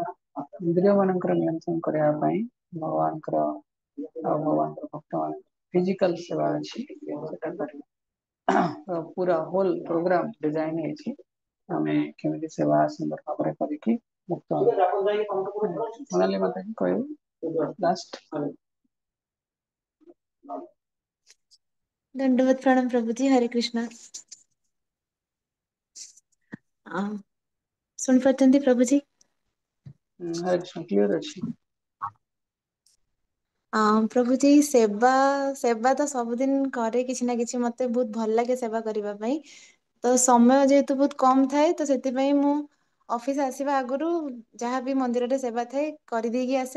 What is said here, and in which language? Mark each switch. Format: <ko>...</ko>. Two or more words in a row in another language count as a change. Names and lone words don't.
<or>ଇନ୍ଦ୍ରିୟ ମାନଙ୍କର ନିୟନ୍ତ୍ରଣ କରିବା ପାଇଁ ଭଗବାନଙ୍କର ଆଉ ଭଗବାନଙ୍କର ଭକ୍ତମାନ ଫିଜିକାଲ ସେବା ଅଛି, ସେଟା କରିବା। ପୁରା</or> <en>whole program design</en> <or>ହେଇଛି, ଆମେ କେମିତି ସେବା ସୁନ୍ଦର ଭାବରେ କରିକି ମୁକ୍ତ ସୋନାଲି ମାତାଜୀ କହିବେ ଲାଷ୍ଟ।</or> <hi>दंडवत प्रणाम प्रभु जी। हरे कृष्णा। सुन पार्टी प्रभु जी?</hi> <or>हरे कृष्ण क्लियर ଅଛି। ପ୍ରଭୁଜୀ ସେବା ସେବା ତ ସବୁଦିନ କରେ କିଛି ନା କିଛି, ମତେ ବହୁତ ଭଲ ଲାଗେ ସେବା କରିବା ପାଇଁ। ତ ସମୟ ଯେହେତୁ ବହୁତ କମ ଥାଏ, ତ ସେଥିପାଇଁ ମୁଁ ଅଫିସ ଆସିବା ଆଗରୁ ଯାହାବି ମନ୍ଦିରରେ ସେବା ଥାଏ କରିଦେଇକି ଆସେ।</or>